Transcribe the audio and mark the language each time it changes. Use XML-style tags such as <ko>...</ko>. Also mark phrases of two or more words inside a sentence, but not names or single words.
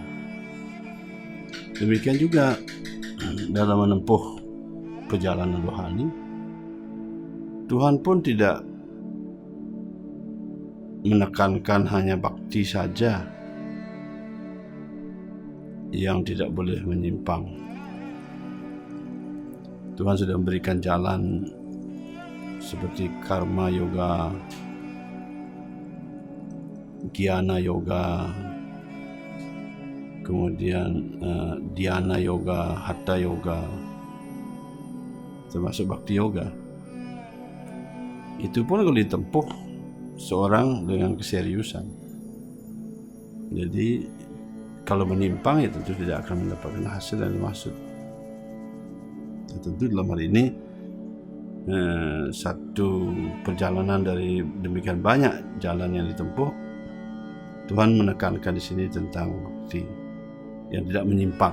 <id>Demikian juga dalam menempuh perjalanan rohani, Tuhan pun tidak menekankan hanya bakti saja yang tidak boleh menyimpang. Tuhan sudah memberikan jalan seperti karma yoga, jnana yoga, kemudian dhyana yoga, hatha yoga, termasuk bhakti yoga. Itu pun kalau ditempuh seorang dengan keseriusan. Jadi kalau menyimpang ya tentu tidak akan mendapatkan hasil yang dimaksud. Tentu dalam hal ini satu perjalanan dari demikian banyak jalan yang ditempuh, Tuhan menekankan di sini tentang bukti yang tidak menyimpang.</id>